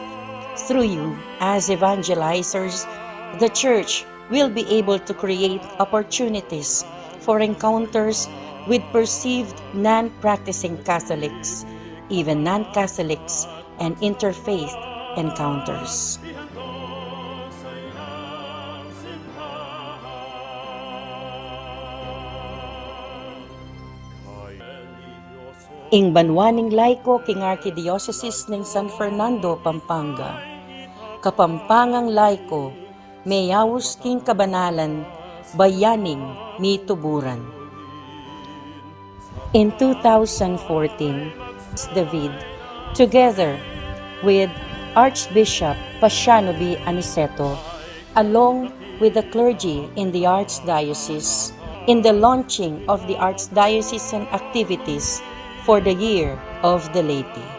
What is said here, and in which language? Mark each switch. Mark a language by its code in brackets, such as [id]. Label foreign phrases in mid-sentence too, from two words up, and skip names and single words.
[en] Through you, as evangelizers, the Church will be able to create opportunities for encounters with perceived non-practicing Catholics, even non-Catholics, and interfaith encounters. [pam] Ing banwaning laiko king Archdiocese ng San Fernando, Pampanga, kapampangang laiko, mayawos king kabanalan, bayaning mituburan. [en] In 2014, David, together with Archbishop Pasiano B. Aniceto, along with the clergy in the Archdiocese, in the launching of the Archdiocesan activities for the Year of the Laity.